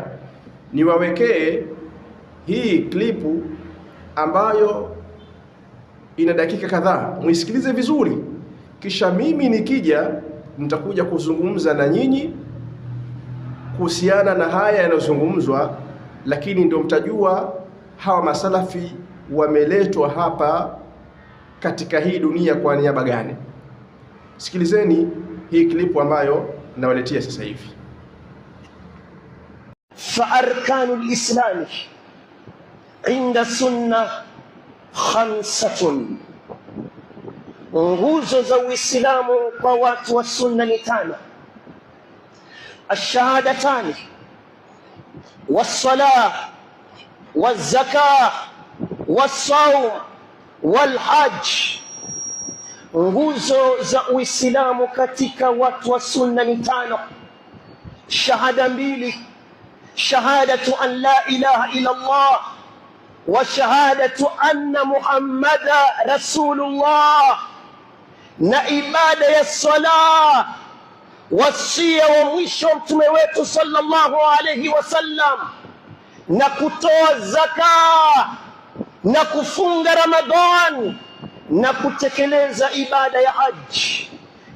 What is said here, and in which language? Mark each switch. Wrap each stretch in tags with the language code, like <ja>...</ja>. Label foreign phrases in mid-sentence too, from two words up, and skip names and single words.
<sw>Niwawekee hii klipu ambayo ina dakika kadhaa, muisikilize vizuri, kisha mimi nikija nitakuja kuzungumza na nyinyi kuhusiana na haya yanayozungumzwa, lakini ndio mtajua hawa masalafi wameletwa hapa katika hii dunia kwa niaba gani. Sikilizeni hii klipu ambayo nawaletea sasa hivi.</sw> <ar>فأركان الإسلام عند السنة خمسة,</ar> <sw>nguzo za Uislamu kwa watu wa sunna ni tano:</sw> <ar>الشهادتان والصلاة والزكاة والصوم والحج.</ar> <sw>Nguzo za Uislamu katika watu wa sunna ni tano: shahada mbili,</sw> <ar>شهادة أن لا إله إلا الله وشهادة أن محمدا رسول الله,</ar> <sw>na ibada ya salah, wasia wa mwisho mtume wetu</sw> <ar>صلى الله عليه وسلم,</ar> <sw>na kutoa zaka na kufunga Ramadhan na kutekeleza ibada ya haji.</sw>